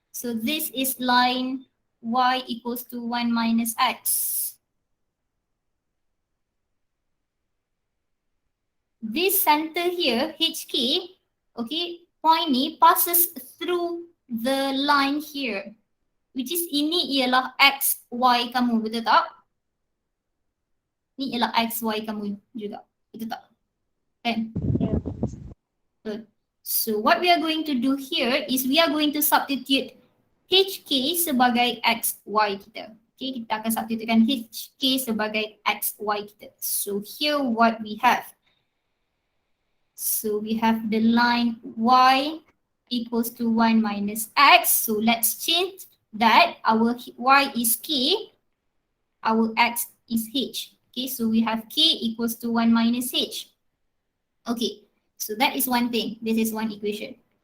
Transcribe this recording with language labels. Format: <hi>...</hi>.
<en>So this is line y equals to 1 minus x. This center here, HK, okay,</en> <ms>point ni</ms> <en>passes through the line here.</en> <ms>Which is ini ialah x, y kamu, betul tak? Ini ialah x, y kamu juga, betul tak?</ms> <en>Kan? Good. So what we are going to do here is we are going to substitute HK</en> <ms>sebagai x, y kita. Okay, kita akan substitutekan HK sebagai X, Y kita.</ms> <en>So here what we have. So we have the line Y equals to 1 minus X. So let's change that. Our Y is K, our X is H. Okay, so we have K equals to 1 minus H. Okay, so that is one thing. This is one equation.</en>